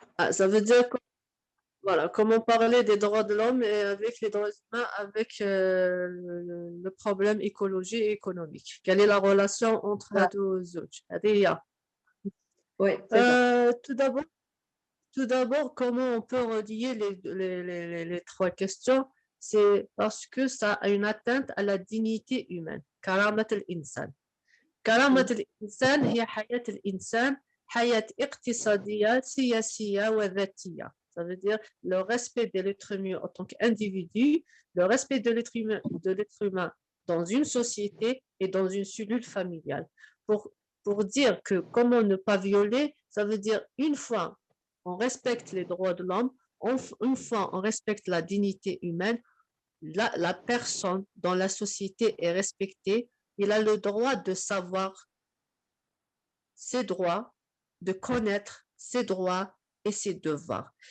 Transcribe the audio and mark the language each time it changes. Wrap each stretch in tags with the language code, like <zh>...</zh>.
<fr>Ah, ça veut dire que, voilà, comment parler des droits de l'homme et avec les droits humains, avec le problème écologie et économique. Quelle est la relation entre les deux autres? Oui, c'est ça. Tout d'abord, comment on peut relier les trois questions? C'est parce que ça a une atteinte à la dignité humaine.</fr> <ar>كرامة الإنسان. كرامة الإنسان هي حياة الإنسان حياة اقتصادية سياسية وذاتية.</ar> <fr>Ça veut dire le respect de l'être humain en tant qu'individu, le respect de l'être humain dans une société et dans une cellule familiale. Pour dire que comment ne pas violer, ça veut dire une fois on respecte les droits de l'homme, une fois on respecte la dignité humaine, la personne dans la société est respectée, il a le droit de savoir ses droits, de connaître ses droits et ses devoirs.</fr>